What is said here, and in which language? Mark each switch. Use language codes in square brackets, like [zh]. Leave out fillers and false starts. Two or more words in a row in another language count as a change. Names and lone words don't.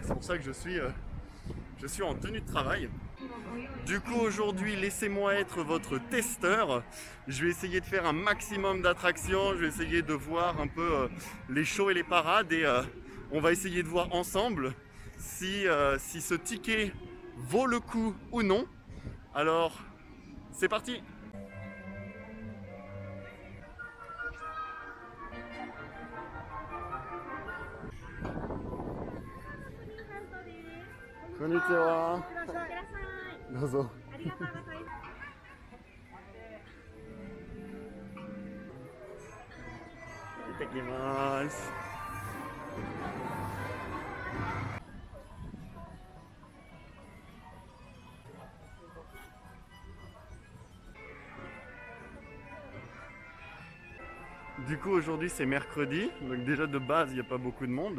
[fr] C'est pour ça que je suis en tenue de travail. Du coup aujourd'hui, laissez-moi être votre testeur. Je vais essayer de faire un maximum d'attractions, je vais essayer de voir un peu les shows et les parades et on va essayer de voir ensemble si ce ticket vaut le coup ou non. Alors, c'est parti! Konnichiwa. [ja] どうぞ。行ってきます。 [fr] Du coup aujourd'hui c'est mercredi, donc déjà de base il n'y a pas beaucoup de monde.